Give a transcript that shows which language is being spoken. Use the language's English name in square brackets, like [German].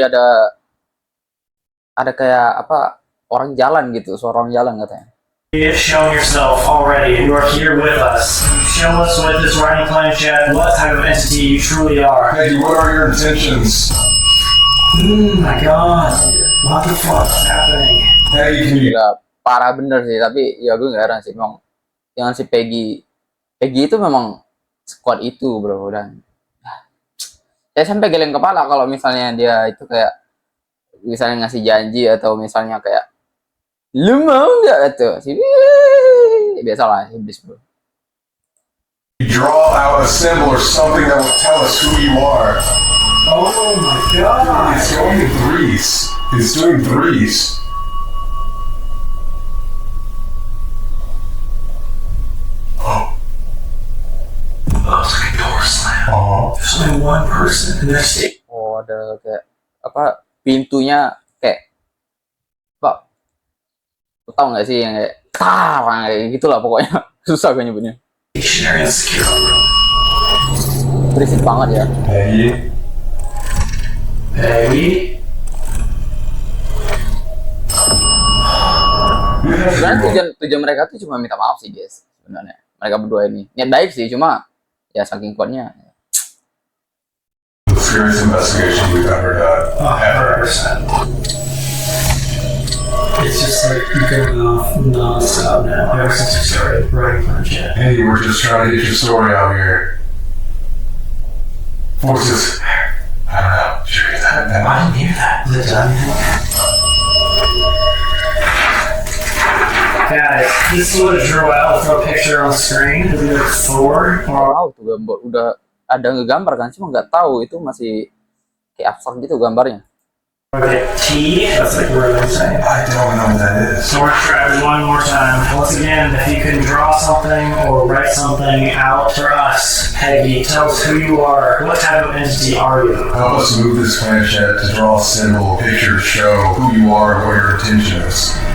[Indonesian] jadi ada kayak apa orang jalan gitu, suara orang jalan katanya. [English] shown yourself already. You are here with us. Show us with this writing planchette what type of entity you truly are. Peggy, what are your intentions? My god. What the fuck's happening? Peggy, can you... [Indonesian] Gila, parah bener sih, tapi ya gue gak heran sih, memang yang si Peggy itu memang squad itu bro, dan saya sampai geleng kepala kalau misalnya dia itu kayak misalnya ngasih janji atau misalnya kayak lu mau nggak itu sih, biasalah iblis bro. [English] draw out a symbol or something that will tell us who you are. Oh my god. It's going in threes. It's doing threes. Oh. Looks like a door slam. Oh. There's only one person in this state. [Indonesian] Oh, ada kayak apa pintunya kayak apa? Lu tau nggak sih yang kayak tarang kayak gitulah pokoknya. Susah gue nyebutnya. [English] Stationary and secure room. [Indonesian] Berisik banget ya. [English] Peggy. Peggy? [Indonesian] Sebenarnya tujuan mereka tuh cuma minta maaf sih guys. Sebenarnya mereka berdua ini niat baik sih, cuma ya saking kuatnya. [English] The scariest investigation we've ever done. 100%. It's just like going off non-stop now ever since we started writing planchette. Hey, we're just trying to get your story out here. Forces. I don't know. Did you hear that? I didn't hear that. Is it done? Guys, this is what it drew out. Throw a picture on the screen. It'll be like Thor or [Indonesian] Tahu tuh gambar udah ada ngegambar kan, cuma nggak tahu itu masih kayak abstrak gitu gambarnya. [English] like T. That's like where I'm saying. I don't know what that is. So we're trying one more time. Once again, if you can draw something or write something out for us, Peggy, tell us who you are. What type of entity are you? Help us move this planchette to draw a symbol, a picture to show who you are and what your intention is.